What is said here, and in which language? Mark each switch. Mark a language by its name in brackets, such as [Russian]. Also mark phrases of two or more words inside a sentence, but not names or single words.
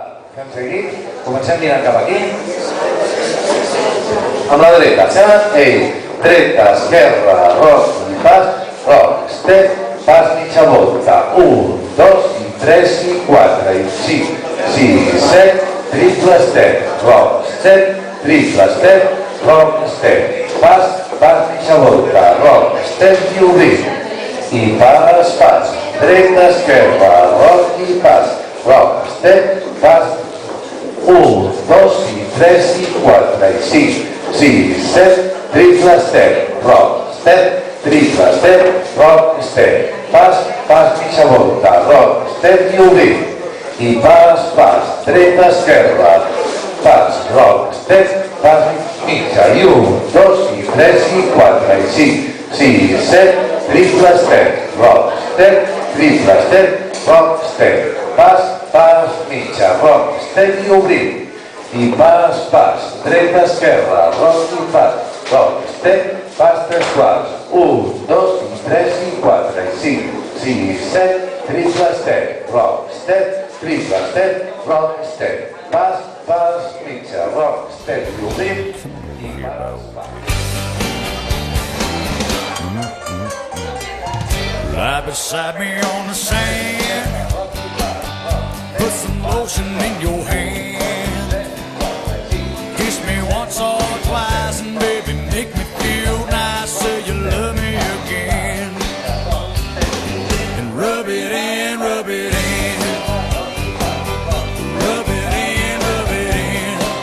[Catalan] Fem seguit, comencem mirant cap aquí. Amb la dreta, dreta, esquerra, roc i pas, [English] roc, step, [Catalan] pas mitja volta, 1, 2, 3 i 4, i 5, 6, 7, [English] triple step, roc, step, triple step, roc, step, [Catalan] pas mitja volta, [English] roc, step [Catalan] i obrim, i pas, dreta, esquerra, roc i pas, roc, [English] step, [Catalan] pas, 1, 2, 3 i 4, i 5, 6, 7, [English] triple step, roc, step, triple step, roc, step, [Catalan] pas mitja volta, [English] roc, step [Catalan] i obrim, i pas, dreta, esquerra, pas, [English] roc, step, [Catalan] pas mitja, i 1, 2, 3 i 4, i 5, 6, 7, [English] triple step, roc, step, triple step, roc, step, [Catalan] pas mitja, [English] roc, step [Catalan] i obrim, i pas, dreta, esquerra, roc i pas, [English] roc, step, [Catalan] pas tres quarts, 1, 2, 3 i 4, i 5, 6, 7, [English] triple step, roc, step, triple step, roc, step, [Catalan] pas mitja, [English] roc, step [Catalan] i obrim, i pas. [English] Lie beside me on the sand, put some lotion in your hand, kiss me once or twice and baby make me feel nice, say you love me again, and rub it in, rub it in, rub it in, rub it in.